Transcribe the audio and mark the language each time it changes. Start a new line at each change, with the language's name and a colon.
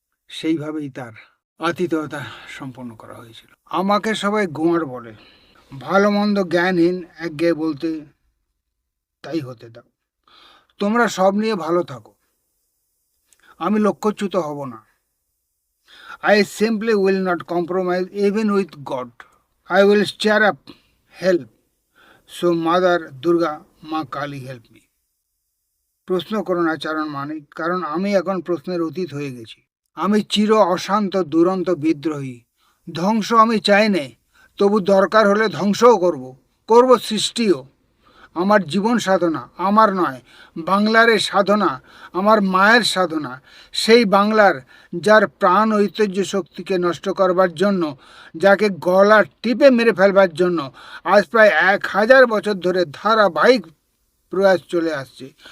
Bangla: সেইভাবেই তার আতিথেয়তা সম্পন্ন করা হয়েছিল। আমাকে সবাই গোয়ার বলে, ভালো মন্দ জ্ঞানহীন, একঘেয়ে বলতে তাই হতে দাও। তোমরা সব নিয়ে ভালো থাকো, আমি লক্ষ্যচ্যুত হব না।
English: I simply will not compromise even with God. I will stir up help. So Mother Durga, মা Kali help me.
Bangla: প্রশ্ন করো না চারণ মানিক, কারণ আমি এখন প্রশ্নের অতীত হয়ে গেছি। আমি চির অশান্ত দুরন্ত বিদ্রোহী, ধ্বংস আমি চাই নে, তবু দরকার হলে ধ্বংসও করব সৃষ্টিও। আমার জীবন সাধনা আমার নয়, বাংলার এ সাধনা আমার মায়ের সাধনা, সেই বাংলার যার প্রাণ ঐতিহ্য শক্তিকে নষ্ট করবার জন্য, যাকে গলা টিপে মেরে ফেলবার জন্য আজ প্রায় 1000 বছর ধরে ধারাবাহিক প্রয়াস চলে আসছে।